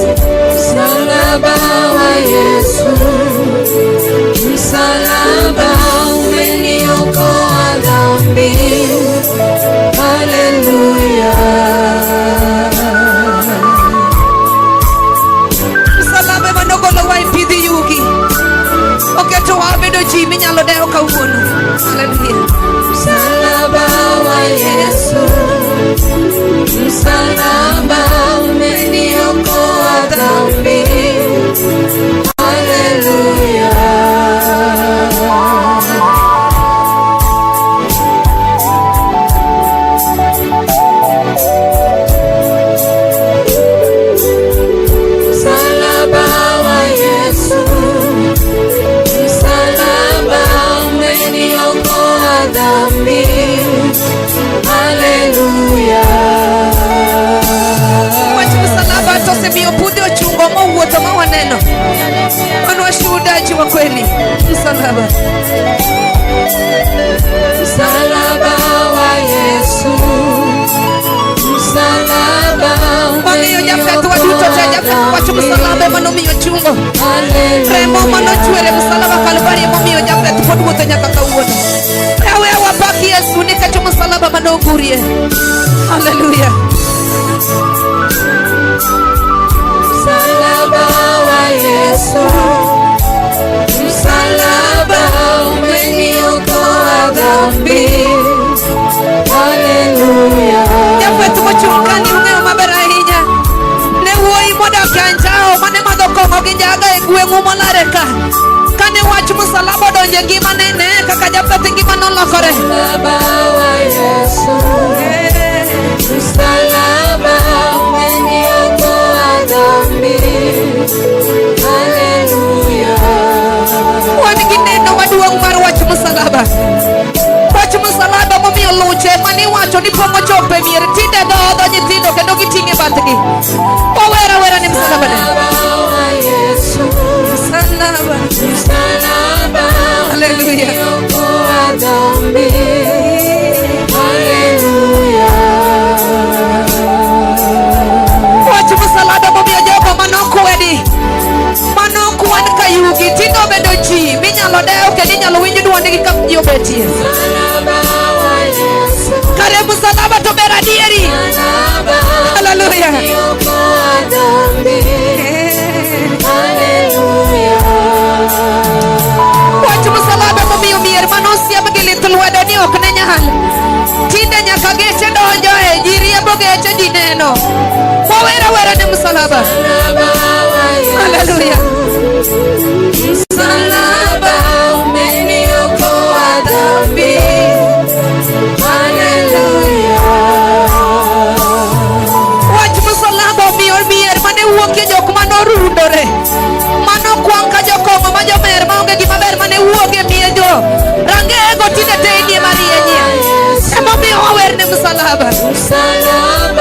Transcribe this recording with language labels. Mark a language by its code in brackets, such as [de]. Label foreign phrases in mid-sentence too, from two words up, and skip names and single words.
[sw] Msalaba wa Yesu, msalaba umeniokoa dhambi. Haleluya. [luo] Msalaba manogolo wa ipidhi yugi. Oketo wabedo ji minyalo deo kawuono. [sw] Haleluya. Msalaba wa Yesu, msalaba umeniokoa dhambi. Haleluya. Msalaba wa Yesu, msalaba umeniokoa dhambi. Haleluya. [luo] Wach msalaba tose miyo pudhi ochungo mowuotho mawaneno. [sw] Wan washuhudaji wa kweli. Msalaba. Msalaba wa Yesu, msalaba [luo] Wang'iyo jafeth waduto te jafeth wacho msalaba manomiyo chungo. Remo manochwere msalaba Kalvari emomiyo jafeth pod wuotho nyaka kawuono. Ewe wapaki Yesu nikech msalaba manogurie. [sw] Haleluya. Msalaba wa Yesu, msalaba umeniokoa dhambi. Haleluya. [luo] Jafeth mochungani ung'eyo maber ahinya. Ne wuoyi modak e anjao mane madho kong'o gi njaga e gweng'u molare ka. Kane wach msalaba odonjo e ngimane, ne kaka Jafeth ngima nolokore. [sw] Msalaba wa Yesu, msalaba umeniokoa dhambi. Haleluya. [luo] Wan gi neno maduong' mar wach msalaba. Wach msalaba momiyo luche mani wacho ni pong'o chope mier tinde dhodho nyithindo kendo giting'e bathgi. Wawera wera ni msalaba ne. [sw] Msalaba wa Yesu, Msalaba. msalaba Haleluya. umeniokoa dhambi. Haleluya. [luo] Wach msalaba momiyo jogo manokwedi, manokwan ka yugi tinde obedo ji minyalo dewo kendo inyalo winj dwondgi ka ji obetie. [sw] Msalaba wa Yesu, [luo] Kare msalaba to ber adieri. [sw] msalaba Haleluya. umeniokoa dhambi. Haleluya. [luo] Wach msalaba momiyo mier manosiep gi lith lwedo ni ok ne nyal. Tinde nyaka geche donjo e ji riembo geche ji neno. Wawera wera ni msalaba. [sw] Msalaba wa Yesu, Haleluya. msalaba umeniokoa dhambi. Haleluya. [luo] Wach msalaba omiyo mier mane wuokie jok manorundore, manokwang' ka jokong'o ma jomer maonge gima ber mane wuogie miejo rangego tinde tenie marienye. Emomiyo wawer ni msalaba. [sw] Msalaba